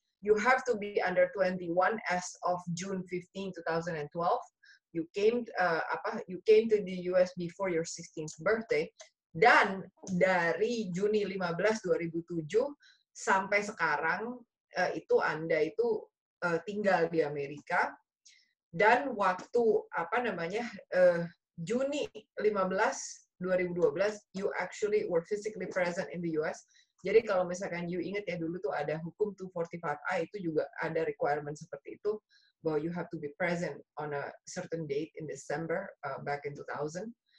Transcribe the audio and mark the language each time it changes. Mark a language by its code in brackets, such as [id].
[en] You have to be under 21 as of June 15, 2012. You came to the US before your 16th birthday. [id] Dan dari Juni 15, 2007 sampai sekarang itu Anda itu tinggal di Amerika. Dan waktu apa namanya [en] Juni 15, 2012, you actually were physically present in the US. [id] Jadi kalau misalkan you ingat ya, dulu tuh ada hukum 245I itu juga ada requirement seperti itu, bahwa [en] you have to be present on a certain date in December back in 2000.